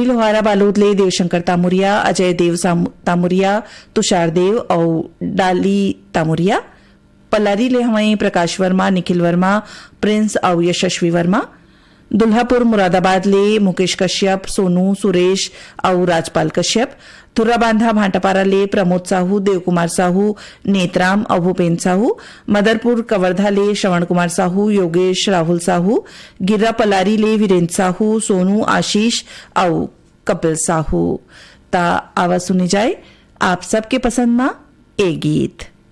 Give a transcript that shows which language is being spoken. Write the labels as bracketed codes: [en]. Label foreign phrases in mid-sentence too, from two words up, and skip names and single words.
[hne] लोहारा बालोद ले देवशंकर तामुरिया अजय देव तामुरिया तुषार देव और डाली तामुरिया पलारी ले हमारे प्रकाश वर्मा निखिल वर्मा प्रिंस और यशस्वी वर्मा दुल्हापुर मुरादाबाद ले मुकेश कश्यप सोनू सुरेश और राजपाल कश्यप थुर्रा बांधा भाटापारा ले प्रमोद साहू देवकुमार साहू नेतराम और भूपेन्द्र साहू मदरपुर कवर्धा ले श्रवण कुमार साहू योगेश राहुल साहू गिर्रा पलारी ले वीरेंद्र साहू सोनू आशीष और कपिल साहू ता आवाज सुनी जाए आप सबके पसंद मा ए गीत।